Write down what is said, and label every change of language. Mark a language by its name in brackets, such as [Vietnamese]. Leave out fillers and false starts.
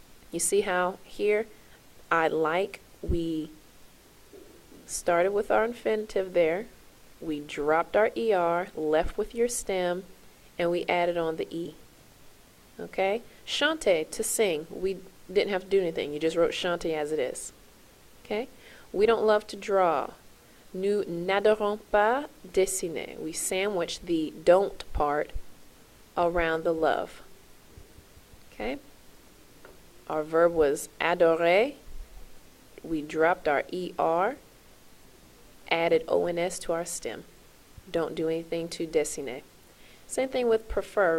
[English] You see how here, I like, we started with our infinitive there. We dropped our ER, left with your stem, and we added on the E. Okay? Chanter, to sing. We didn't have to do anything. You just wrote chanter as it is. Okay? We don't love to draw. [French] Nous n'adorons pas dessiner. [English] We sandwich the don't part around the love. Okay? Our verb was adorer. We dropped our ER, added ONS to our stem. Don't do anything to dessiner. Same thing with prefer.